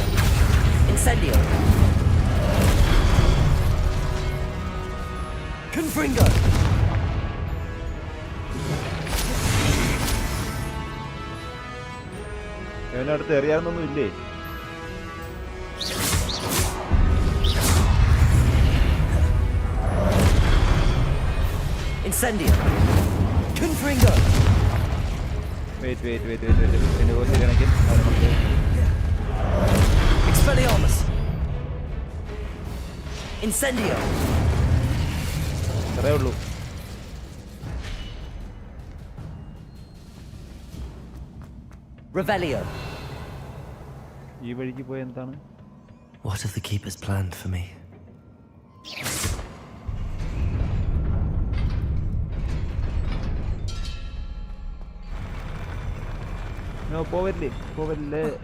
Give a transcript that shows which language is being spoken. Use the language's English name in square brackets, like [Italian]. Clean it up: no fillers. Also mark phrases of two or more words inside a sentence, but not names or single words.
[Latin] Incendio! Confringo! [Malayalam] ഇവനടുത്ത് എറിയാനൊന്നും ഇല്ലേ? [Latin] Incendio! Confringo! [English] Wait. [Malayalam] ശരിയാണെങ്കിൽ നമുക്ക് [Latin] Expelliarmus! Incendio! [Malayalam] അത്രേ ഉള്ളൂ. [Latin] Revelio! [Malayalam] ഈ വഴിക്ക് പോയ എന്താണ്? [English] What have the keepers planned for me? No, [Malayalam] പോവല്ലേ.